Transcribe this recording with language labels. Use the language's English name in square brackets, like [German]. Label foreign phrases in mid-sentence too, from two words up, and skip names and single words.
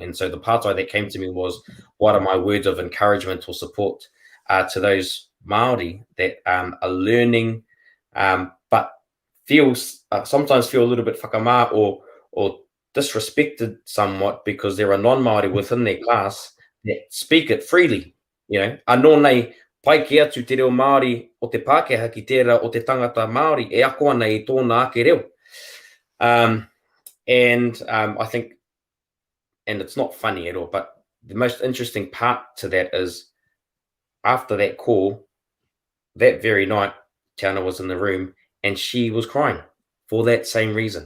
[English] And so the apartheid that came to me was, what are my words of encouragement or support to those Māori that are learning, but sometimes feel a little bit whakamā or disrespected somewhat because there are non-Māori within their class that speak it freely. You know, [Māori] anō nei pai ki atu te reo Māori o te Pākehā ki tērā o te tangata Māori e ako ana i tōna ake reo. [English] And I think, and it's not funny at all, but the most interesting part to that is after that call, that very night, Tiana was in the room and she was crying for that same reason.